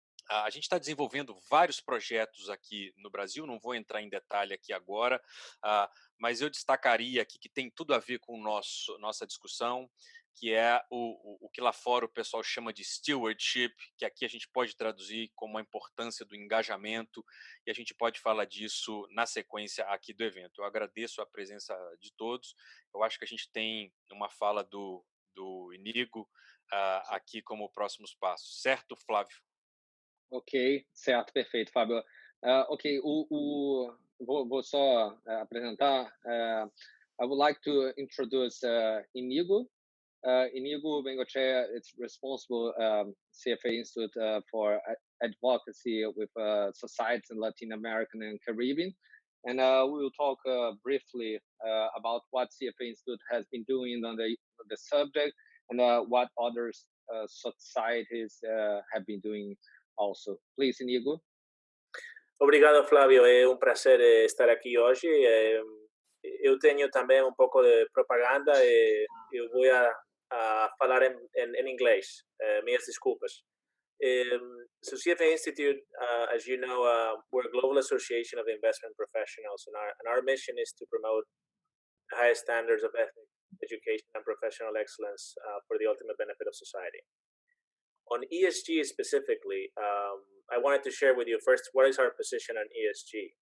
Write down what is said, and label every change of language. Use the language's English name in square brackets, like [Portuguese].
[Portuguese] A gente está desenvolvendo vários projetos aqui no Brasil, não vou entrar em detalhe aqui agora, mas eu destacaria aqui que tem tudo a ver com nossa discussão, que é o que lá fora o pessoal chama de stewardship, que aqui a gente pode traduzir como a importância do engajamento, e a gente pode falar disso na sequência aqui do evento. Eu agradeço a presença de todos, eu acho que a gente tem uma fala do Inigo aqui como próximos passos, certo, Flávio? Ok, certo, perfeito, Fábio. Ok, vou só apresentar. [English] I would like to introduce Inigo. Inigo Bengochea is responsible CFA Institute for advocacy with societies in Latin American and Caribbean. And we will talk briefly about what CFA Institute has been doing on the subject and what other societies have been doing also. Please, Inigo. [Portuguese] Obrigado, Flávio. É um prazer estar aqui hoje. Eu tenho também um pouco de propaganda e eu vou falar em inglês. Minhas desculpas. [English] So CFA Institute, as you know, we're a global association of investment professionals, and our mission is to promote the highest standards of ethics, education, and professional excellence for the ultimate benefit of society. On ESG specifically, I wanted to share with you first what is our position on ESG.